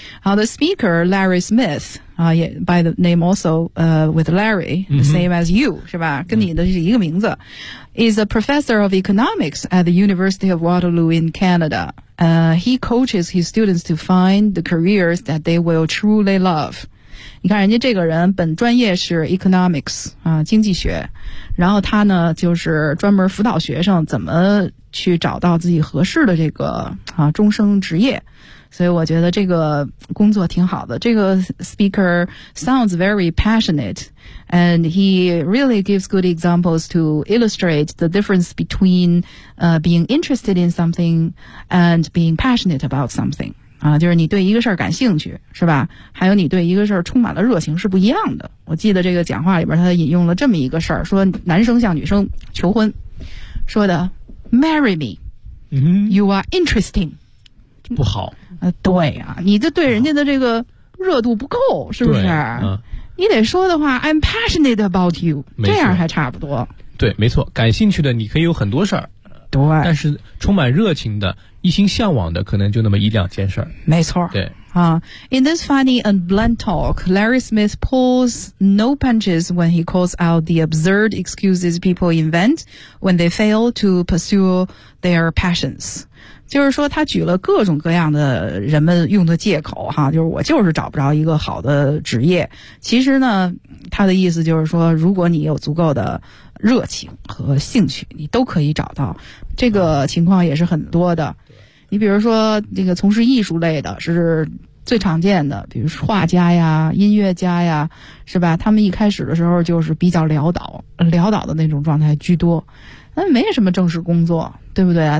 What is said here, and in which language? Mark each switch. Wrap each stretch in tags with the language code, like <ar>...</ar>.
<en>好，The speaker Larry Smith 啊，也 by the name also with Larry same as you 是吧？</en> <zh>跟你的是一个名字、</zh> <en>is a professor of economics at the University of Waterloo in Canada. He coaches his students to find the careers that they will truly love.</en> <zh>你看人家这个人本专业是 economics,、经济学。然后他呢就是专门辅导学生怎么去找到自己合适的这个、终生职业。所以我觉得这个工作挺好的。</zh> <en>这个 speaker sounds very passionate, and he really gives good examples to illustrate the difference between、being interested in something and being passionate about something.、</en> <zh>就是你对一个事儿感兴趣是吧，还有你对一个事儿充满了热情是不一样的。我记得这个讲话里边他引用了这么一个事儿，说男生向女生求婚说的</zh> <en>Marry me, you are interesting.</en> <zh>不好，对啊，你这对人家的这个热度不够、是不是、你得说的话</zh> <en>I'm passionate about you,</en> <zh>这样还差不多。对，没错，感兴趣的你可以有很多事儿，对，但是充满热情的一心向往的可能就那么一两件事儿。没错，对啊。</zh> <en>In this funny and blunt talk, Larry Smith pulls no punches when he calls out the absurd excuses people invent when they fail to pursue their passions.</en> <zh>就是说他举了各种各样的人们用的借口哈，就是我就是找不着一个好的职业。其实呢他的意思就是说，如果你有足够的热情和兴趣，你都可以找到。这个情况也是很多的，你比如说那个从事艺术类的是最常见的，比如说画家呀、音乐家呀，是吧，他们一开始的时候就是比较潦倒的那种状态居多，那没什么正式工作，对不对啊？</zh>